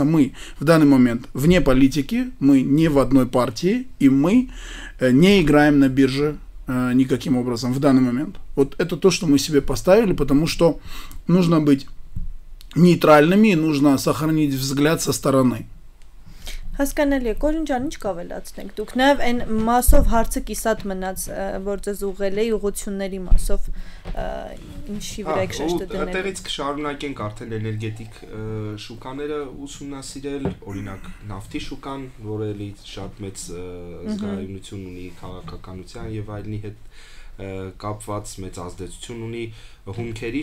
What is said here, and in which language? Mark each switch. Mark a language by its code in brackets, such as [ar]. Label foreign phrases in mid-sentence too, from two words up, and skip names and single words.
[ru] Мы в данный момент вне политики, мы не в одной партии, и мы не играем на бирже никаким образом в данный момент. Вот это то, что мы себе поставили, потому что нужно быть нейтральными, нужно сохранить взгляд со стороны. [hy] Հասկանալի է, Կորին ջան, ինչ կավելացնենք դուք, նաև այն մասով հարցը կիսատ մնաց, որ ձեզ ուղղել է ուղղությունների մասով, ինչի վրա եք շեշտը դնել։ Այդտեղից կշարունակենք արդեն էներգետիկ շուկաները ուսումնասիրել, օրինակ նավթի շուկան, որը էլի շատ մեծ զգայունություն ունի քաղաքականության եւ այլնի հետ կապված, մեծ ազդեցություն ունի, հումքերի